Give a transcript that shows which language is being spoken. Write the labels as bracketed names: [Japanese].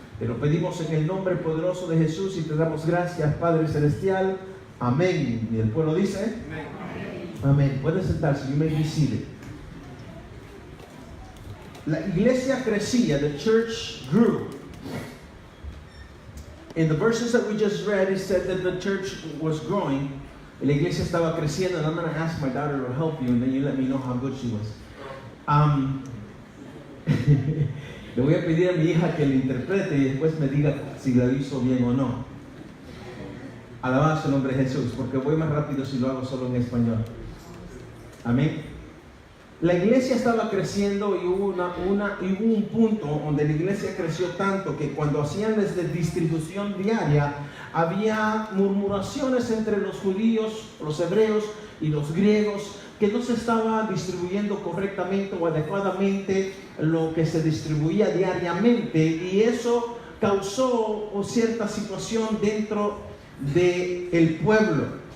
[Spanish] Te lo pedimos en el nombre poderoso de Jesús y te damos gracias, Padre Celestial. Amén. Y el pueblo dice: amén. Pueden sentarse, [English] you may be seated. [Spanish] La iglesia crecía, [English] the church grew. In the verses that we just read, it said that the church was growing. [Spanish] La iglesia estaba creciendo, [English] and I'm going to ask my daughter to help you, and then you let me know how good she was. [Spanish] Le voy a pedir a mi hija que le interprete y después me diga si la hizo bien o no. Alabado sea el nombre de Jesús, porque voy más rápido si lo hago solo en español. Amén. La iglesia estaba creciendo y hubo un punto donde la iglesia creció tanto que cuando hacían desde distribución diaria había murmuraciones entre los judíos, los hebreos y los griegos, que no se estaba distribuyendo correctamente o adecuadamente lo que se distribuía diariamente, y eso causó cierta situación dentro del pueblo.